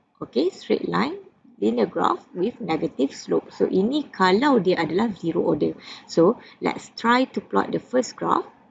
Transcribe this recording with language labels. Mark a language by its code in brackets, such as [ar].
[en] Okay, straight line linear graph with negative slope. [ms] So ini kalau dia adalah zero order. [en] So let's try to plot the first graph.